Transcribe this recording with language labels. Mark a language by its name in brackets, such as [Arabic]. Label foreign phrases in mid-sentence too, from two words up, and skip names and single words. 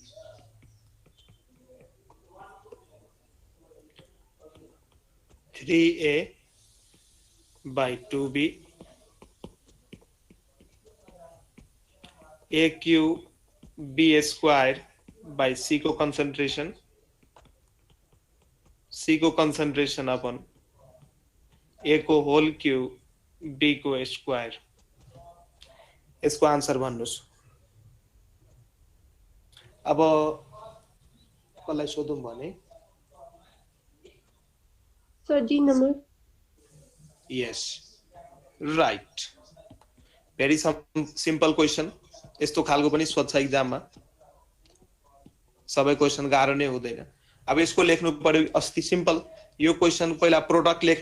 [English] 3A by 2B AQ B square by C को [Nepali] concentration अपन A को [English] whole cube [Nepali] B को स्क्वायर इसको आंसर भन्नुस् अब कसलाई सोधौं भने [English] Sir D number yes right very simple question [Nepali] यस्तो खालको पनि सोध्छ एक्जाममा सबै क्वेशन गाह्रो नै हुँदैन अब यसको लेख्नु पर्यो अस्ति सिम्पल यो क्वेशन पहिला प्रोडक्ट लेख्नु